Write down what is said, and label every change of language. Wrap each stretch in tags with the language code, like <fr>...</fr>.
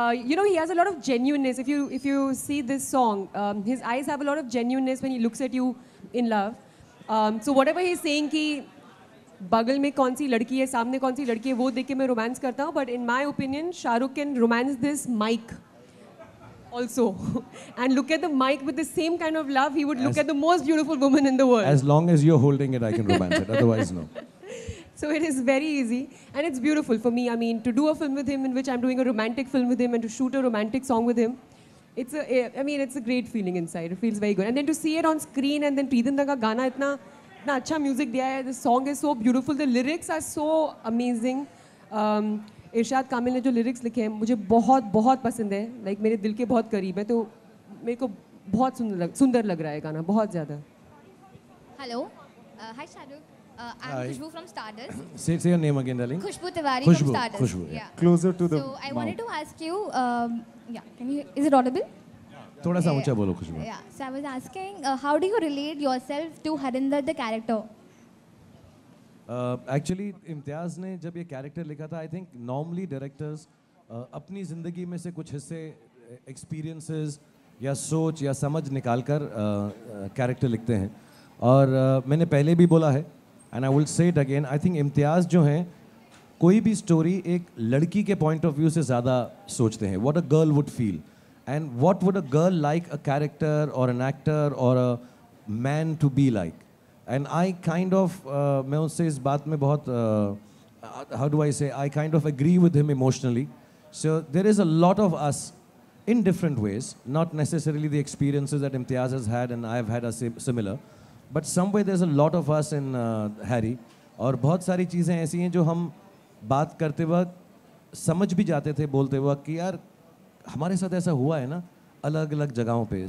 <en>You know, he has a lot of genuineness. If you see this song, his eyes have a lot of genuineness when he looks at you in love. So whatever he's saying</en> <hi>कि बगल में कौन सी लड़की है, सामने कौन सी लड़की है, वो देख के मैं रोमांस करता हूँ.</hi> <en>But in my opinion Shahrukh can romance this mic also and look at the mic with the same kind of love he would look at the most beautiful woman in the world. As long as you're holding it, I can romance it. Otherwise, no. So it is very easy and it's beautiful for me. I mean, to do a film with him in which I'm doing a romantic film with him and to shoot a romantic song with him, it's a great feeling inside. It feels very good. And then to see it on screen and then Preetham da</en> <hi>ka gana itna अच्छा music दिया है.</hi> <en>The song is so beautiful. The lyrics are so amazing.</en> <hi>इरशाद कामिल ने जो lyrics लिखे हैं मुझे बहुत बहुत पसंद है. लाइक मेरे दिल के बहुत करीब है, तो मेरे को बहुत सुंदर लग रहा है गाना, बहुत ज़्यादा.</hi> <en>Hello. Hi, Shahrukh. I'm Hi. Khushbu from Stardust. Say your name again, darling. Khushbu Tiwari Khushbu, from Stardust. Khushbu, yeah. Closer to the So I wanted to ask you, is it audible?</en> <hi>थोड़ा सा ऊंचा बोलो खुशबू.</hi> <en>Yeah. So I was asking, how do you relate yourself to Harinder the character?</en> <hi>Actually इम्तियाज़ ने जब ये character लिखा था,</hi> <en>I think</en> <hi>normally directors अपनी ज़िंदगी में से कुछ हिस्से, एक्सपीरियंसेस या सोच या समझ निकाल कर कैरेक्टर लिखते हैं. और मैंने पहले भी बोला है</hi> <en>and I will say it again,</en> <hi>I think इम्तियाज़ जो हैं कोई भी स्टोरी एक लड़की के पॉइंट ऑफ व्यू से ज़्यादा सोचते हैं.</hi> <en>What a girl would feel and what would a girl like a character और an actor और a man to be like. And I kind of</en> <hi>मैं उससे इस बात में बहुत</hi> <en>how do I say, I kind of agree with him emotionally. So there is a lot of us in different ways, not necessarily the experiences that Imtiaz has had and I have had are similar, but somewhere there's a lot of us in Harry.</en> <hi>और बहुत सारी चीज़ें ऐसी हैं जो हम बात करते वक्त समझ भी जाते थे बोलते वक्त कि यार हमारे साथ ऐसा हुआ है ना अलग अलग जगहों पे.</hi>